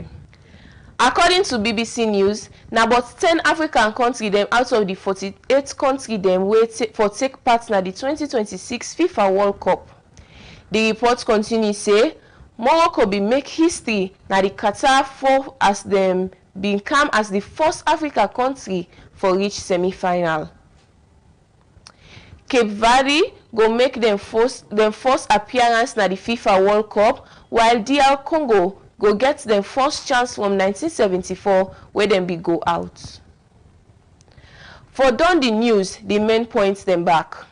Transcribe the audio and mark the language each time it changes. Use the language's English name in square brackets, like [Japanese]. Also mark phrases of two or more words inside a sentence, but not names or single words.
[Krio] According to BBC News, na about 10 African country dem out of the 48 country dem wey for take part na the 2026 FIFA World Cup. The report continue say Morocco bin make history na the Qatar 4 as dem bin come as the first Africa country for reach semi-final. Cape Verde go make them first appearance na the FIFA World Cup, while DR Congo go get them first chance from 1974 where them be go out. For Dundee News, the main points them back.